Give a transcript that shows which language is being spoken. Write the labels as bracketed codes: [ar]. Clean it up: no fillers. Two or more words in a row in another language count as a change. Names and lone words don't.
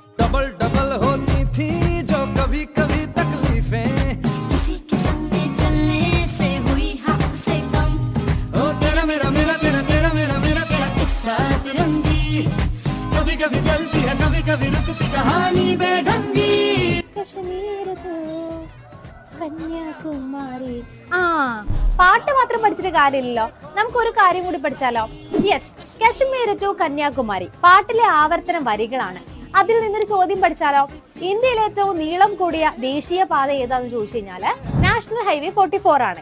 [hi] डबल डबल होती थी जो कभी कभी तकलीफें, किसी के संग में चलने से हुई हद से कम। ओ तेरा मेरा मेरा तेरा तेरा मेरा मेरा तेरा किस्सा तिरंगी, कभी कभी चलती है कभी कभी रुकती कहानी बेढंगी। [ml] കശ്മീർ to കന്യാകുമാരി. ആ പാട്ട് മാത്രം പഠിച്ചിട്ട് കാര്യമില്ലല്ലോ, നമുക്ക് ഒരു കാര്യം കൂടി പഠിച്ചാലോ? യെസ്, കശ്മീർ ടു കന്യാകുമാരി പാട്ടിലെ ആവർത്തന വരികളാണ്. അതിൽ നിന്നൊരു ചോദ്യം പഠിച്ചാലോ? ഇന്ത്യയിലെ ഏറ്റവും നീളം കൂടിയ ദേശീയ പാത ഏതാന്ന് ചോദിച്ചു കഴിഞ്ഞാല് [en] National Highway [ml] 44 ആണ്.